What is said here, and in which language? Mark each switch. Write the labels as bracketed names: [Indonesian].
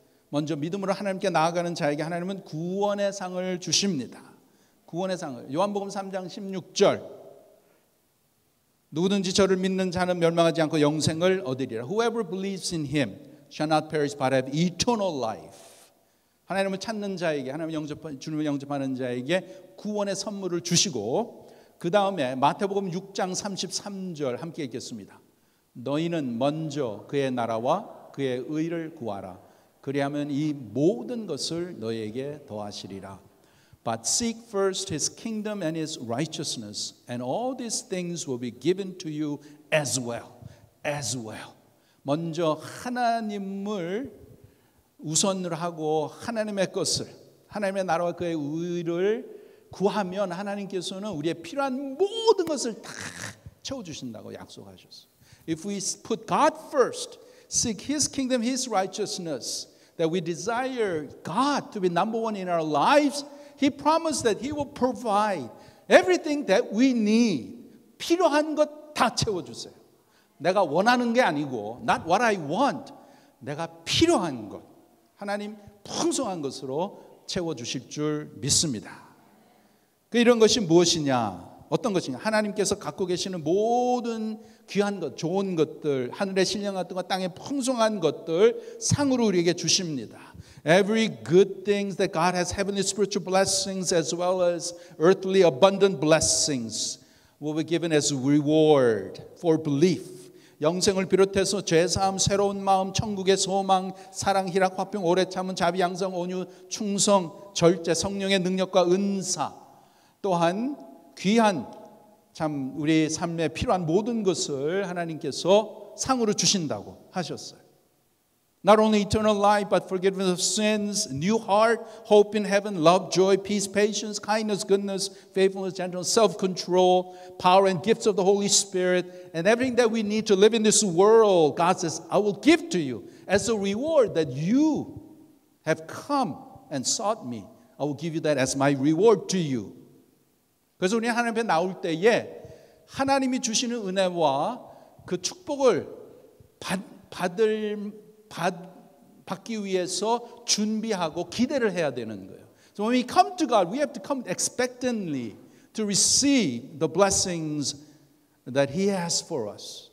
[Korean] 먼저 믿음으로 하나님께 나아가는 자에게 하나님은 구원의 상을 주십니다. 구원의 상을. 요한복음 3장 16절. 누구든지 저를 믿는 자는 멸망하지 않고 영생을 얻으리라. [English] Whoever believes in Him shall not perish but have eternal life. [Korean] 하나님을 찾는 자에게, 주님을 영접하는 자에게 구원의 선물을 주시고 그 다음에 마태복음 6장 33절 함께 읽겠습니다. 너희는 먼저 그의 나라와 그의 의를 구하라. 그리하면 이 모든 것을 너에게 더하시리라. [English] But seek first his kingdom and his righteousness, and all these things will be given to you as well. As well. [Korean] 먼저 하나님을 우선으로 하고 하나님의 것을, 하나님의 나라와 그의 의를 구하면 하나님께서는 우리의 필요한 모든 것을 다 채워주신다고 약속하셨어요. [English] If we put God first, seek his kingdom, his righteousness, that we desire God to be number one in our lives, He promised that He will provide everything that we need. [Korean] 필요한 것 다 채워주세요. 내가 원하는 게 아니고 [English] not what I want. [Korean] 내가 필요한 것. 하나님 풍성한 것으로 채워주실 줄 믿습니다. 이런 것이 무엇이냐? 어떤 것이냐? 하나님께서 갖고 계시는 모든 귀한 것, 좋은 것들, 하늘의 신령한 것과 땅의 풍성한 것들 상으로 우리에게 주십니다. [English] Every good things that God has, heavenly spiritual blessings as well as earthly abundant blessings will be given as reward for belief. [Korean] 영생을 비롯해서 죄사함, 새로운 마음, 천국의 소망, 사랑, 희락, 화평, 오래 참은, 자비, 양성, 온유, 충성, 절제, 성령의 능력과 은사, 또한 귀한 참 우리 삶에 필요한 모든 것을 하나님께서 상으로 주신다고 하셨어요. [English] Not only eternal life, but forgiveness of sins, new heart, hope in heaven, love, joy, peace, patience, kindness, goodness, faithfulness, gentleness, self-control, power and gifts of the Holy Spirit, and everything that we need to live in this world. God says, I will give to you as a reward that you have come and sought me. I will give you that as my reward to you. [Korean] 그래서 우리 하나님 앞에 나올 때에 하나님이 주시는 은혜와 그 축복을 받기 위해서 준비하고 기대를 해야 되는 거예요. [English] So when we come to God, we have to come expectantly to receive the blessings that He has for us.